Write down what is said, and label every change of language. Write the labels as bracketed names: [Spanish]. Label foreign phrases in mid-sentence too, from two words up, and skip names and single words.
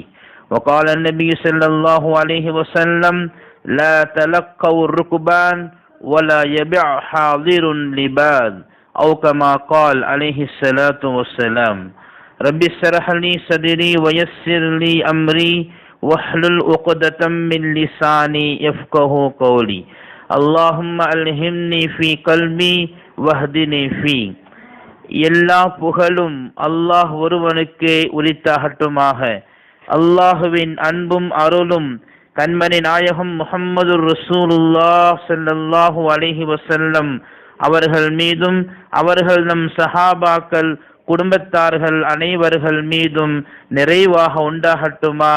[Arabic] وقال النبي صلى الله عليه وسلم: لا تلقوا الركبان ولا يبع حاضر لباد، أو كما قال عليه الصلاة والسلام. رب اشرح لي صدري ويسر لي أمري واحلل عقدة من لساني يفقه قولي. اللهم ألهمني في قلبي واهدني فيه. [Tamil] எல்லா புகழும் அல்லாஹ் ஒருவனுக்கே உரித்தாகட்டுமாக. அல்லாஹுவின் அன்பும் அருளும் கண்மணி நாயகம் முஹம்மது [Arabic] رسول الله صلى الله عليه وسلم [Tamil] அவர்கள் மீதும் அவர்கள் நம் சஹாபாக்கள் குடும்பத்தார்கள் அனைவர்கள் மீதும் நிறைவாக உண்டாகட்டுமாக.